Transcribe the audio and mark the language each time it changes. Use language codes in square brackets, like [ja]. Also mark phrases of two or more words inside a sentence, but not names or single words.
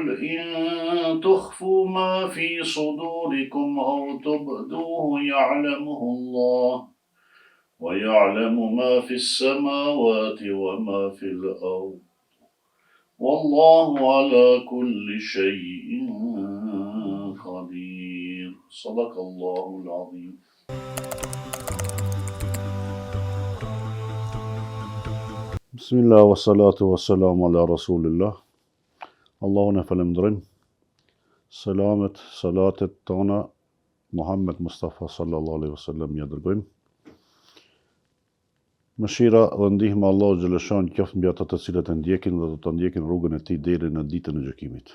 [ar] إن تخفوا ما في صدوركم أو تبدوه يعلمه الله ويعلم ما في السماوات وما في الأرض والله على كل شيء قدير صدق الله العظيم. بسم الله والصلاة والسلام على رسول الله. [sq] Allahun e falemndrim. Selamet, salatet tona Muhammed Mustafa [ar] صلى الله عليه وسلم [sq] ja dërgojmë. Mëshira dhe ndihma Allahu xhaleshan qoftë mbi ata të cilët e ndjekin dhe do të ndjekin rrugën e tij deri në ditën e gjykimit.